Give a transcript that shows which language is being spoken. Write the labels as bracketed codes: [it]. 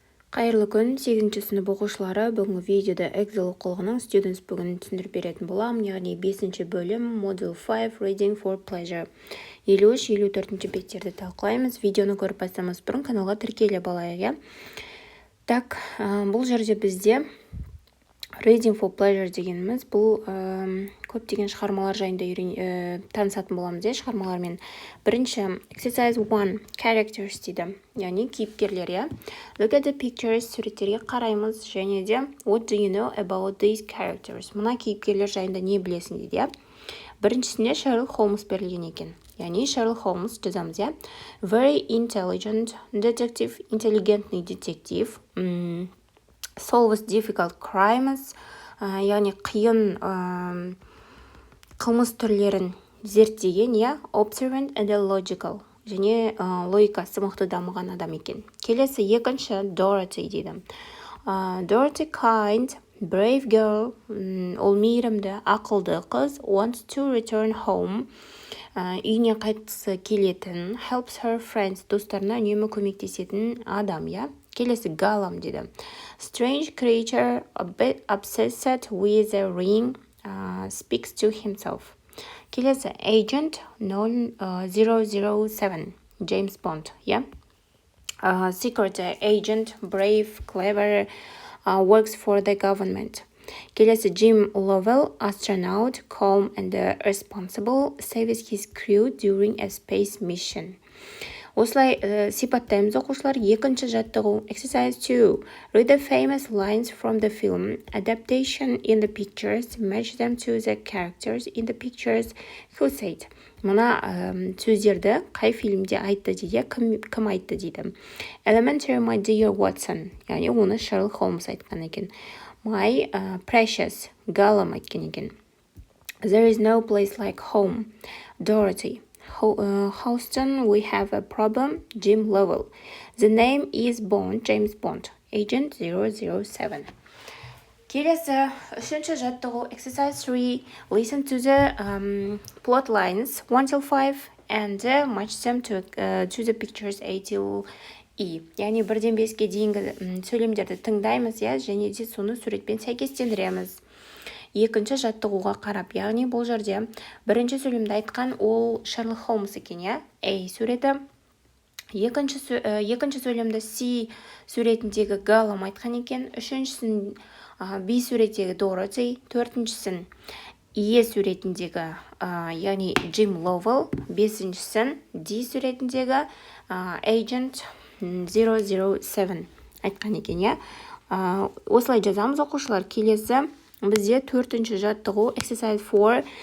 [kk] Қайырлы күн, 8-ші сынып оқушылары. Бүгінгі видеода Эксел оқулығының Students бүгін түсіндіріп беретін боламын. Яғни 5-ші бөлім Module 5 Reading for Pleasure. 53-54 беттерді талқылаймыз. Видеоны көріп бастамас бұрын каналға тіркеліп алайық. Так, бұл жерде бізде Reading for Pleasure дегеніміз бұл көптеген шығармалар жайында танысатын боламыз. Шығармалармен бірінші Exercise 1 Characters дейді. Яғни кейіпкерлер. [en] Look at the pictures, [kk] суреттерге қараймыз және де [en] What do you know about these characters? [kk] Мына кейіпкерлер жайында не білесің дейді. Біріншісінде Шерлок Холмс берілген екен. Яғни Шерлок Холмс жазамыз. [en] Very intelligent detective, [ru] интеллигентный детектив. [en] Solves difficult crimes, [kk] яғни қиын қылмыс түрлерін зерттеген, [en] observant and logical, [kk] және логикасы мықты дамыған адам екен. Келесі екінші Dorothy дейді. [en] Dorothy kind, brave girl, [kk] ол мейірімді, ақылды қыз, [en] wants to return home, [kk] үйіне қайтқысы келетін, [en] helps her friends, [kk] достарына үнемі көмектесетін адам, Келесі Галам дейді. [en] Strange creature, a bit obsessed with a ring, speaks to himself. [kk] Келесі [en] Agent 007, James Bond, Secret agent, brave, clever, works for the government. [kk] Келесі [en] Jim Lovell, astronaut, calm and responsible, saves his crew during a space mission. [kk] Осылай сипаттаймыз оқушылар. Екінші жаттығу Exercise 2. [en] Read the famous lines from the film. Adaptation in the pictures. Match them to the characters in the pictures. Who said? [kk] Мына сөздерді қай фильмде айтты дейді, кім айтты дейді. [en] Elementary, my dear Watson. [kk] Яғни оны Шерлок Холмс айтқан екен. [en] My precious, [kk] Галам айтқан екен. [en] There is no place like home. Dorothy. Houston, we have a problem. Jim Lovell. The name is Bond, James Bond, Agent 007. [kk] Келесі үшінші жаттығу Exercise 3. [en] Listen to the plot lines 1 till 5 and match them to the pictures A till E. [kk] Яғни 1-ден 5-ке дейінгі сөйлемдерді тыңдаймыз, және де соны суретпен сәйкестендіреміз. Екінші жаттығуға қарап, яғни бұл жерде бірінші сөйлемді айтқан ол Шерлок Холмс екен, A суреті. Екінші сөйлемді C суретіндегі Галам айтқан екен. Үшіншісін B суретіндегі Dorothy. Төртіншісін E суретіндегі, яғни Jim Lovell. Бесіншісін D суретіндегі Agent 007 айтқан екен, Осылай жазамыз оқушылар. Келесі бізде төртінші жаттығу Exercise 4.